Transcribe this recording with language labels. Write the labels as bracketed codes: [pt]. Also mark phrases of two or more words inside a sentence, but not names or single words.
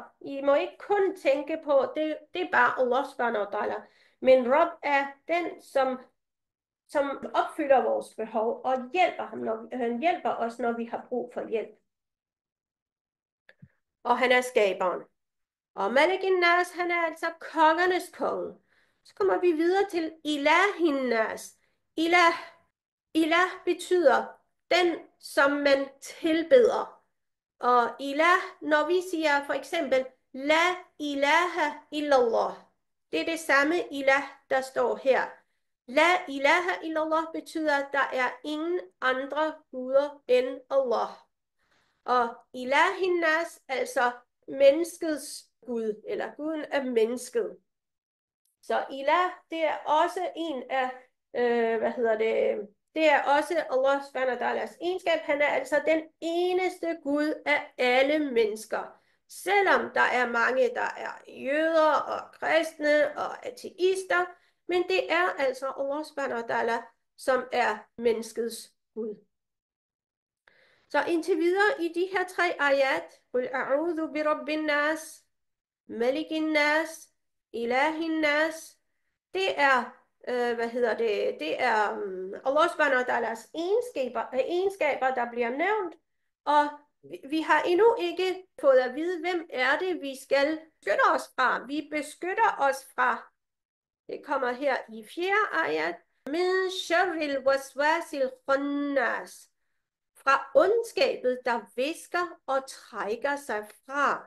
[da] I må ikke kun tænke på, det er bare [ar] الله سبحانه وتعالى. [da] Men Rabb er den, som opfylder vores behov og han hjælper os, når vi har brug for hjælp. Og han er skaberen. Og [ar] ملك الناس, [da] han er altså kongernes konge. Så kommer vi videre til [ar] إله الناس. [da] Ilah betyder den, som man tilbeder. Og ilah, når vi siger for eksempel [ar] لا إله إلا الله, [da] det er det samme ilah, der står her. [ar] لا إله إلا الله [da] betyder, at der er ingen andre guder end Allah. Og [ar] إله الناس, [da] altså menneskets Gud, eller guden af mennesket. Så ilah, det er også en af, det er også [ar] الله سبحانه وتعالى [da] egenskab. Han er altså den eneste Gud af alle mennesker. Selvom der er mange, der er jøder og kristne og ateister, men det er altså [ar] الله سبحانه وتعالى, [da] som er menneskets Gud. Så indtil videre i de her 3 ayat, [ar] قل أعوذ برب الناس ملك الناس إله الناس, [da] det er, det er [ar] الله سبحانه وتعالى [da] egenskaber, der bliver nævnt, og vi har endnu ikke fået at vide, hvem er det, vi skal beskytte os fra. Vi beskytter os fra, det kommer her i 4. ayat, [ar] من شر الوسواس الخناس, [da] fra ondskabet, der visker og trækker sig fra.